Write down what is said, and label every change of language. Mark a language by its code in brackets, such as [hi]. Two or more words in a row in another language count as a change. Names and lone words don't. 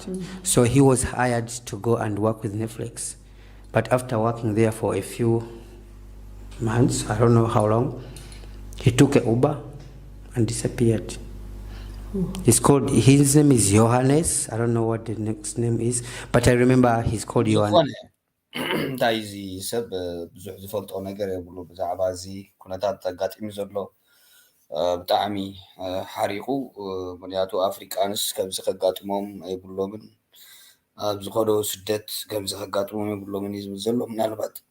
[en] So he was hired to go and work with Netflix. But after working there for a few months, I don't know how long, he took an Uber and disappeared. His name is Johannes. I don't know what the next name is, but I remember he's called Johannes. [ti] እንታይ እዚ ሰብ ብዙሕ ዝፈልጦ ነገር የብሉ ብዛዕባ እዚ ኩነታት ተጋጢሙ ዘሎ ብጣዕሚ ሓሪቑ ምክንያቱ ኣፍሪቃንስ ከምዚ ከጋጥሞም ኣይብሎምን ኣብ ዝኸዶ ስደት ከምዚ ከጋጥሞም ኣይብሎምን እዩ ዝብል ዘሎ ምናልባት